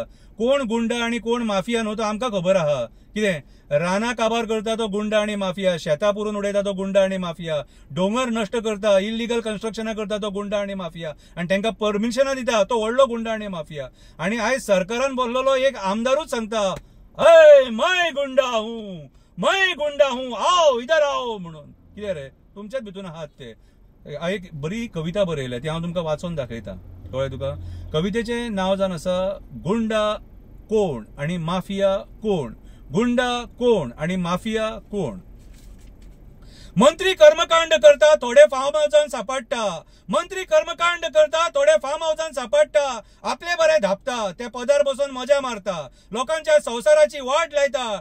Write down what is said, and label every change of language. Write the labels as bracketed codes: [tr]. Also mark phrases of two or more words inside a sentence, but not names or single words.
[kok] कोण गुंडा आनी कोण माफिया न्हू तो आमकां खबर आहा। कितें रानां काबार करता तो गुंडा आनी माफिया, शेतां पुरून उडयता तो गुंडा आनी माफिया, डोंगर नश्ट करता, [en] illegal constructions [kok] करता तो गुंडा आनी माफिया, आनी तांकां परमिशनां दिता तो व्हडलो गुंडा आनी माफिया। आनी आयज सरकारान बोललेलो एक आमदारूच सांगता, [hi] अय मैं गुंडा हूं, मैं गुंडा हूं, आओ इधर आओ म्हणून। [kok] कितें रे तुमच्याच भितून आहात ते। एक बरी कविता बरयल्या ती हांव तुमकां वाचून दाखयता, कळ्ळें तुका। कवितेचें नांव जावन आसा गुंडा कोण आनी माफिया कोण, गुंडा कोण आणि माफिया कोण। मंत्री कर्मकांड करता थोडे फार्म हाऊसान सापडटा, मंत्री कर्मकांड करता थोडे फार्म हाऊसान सापडटा, आपले बरे धापता ते पदार बसून मजा मारता, लोकांच्या संसाराची वाट लायता।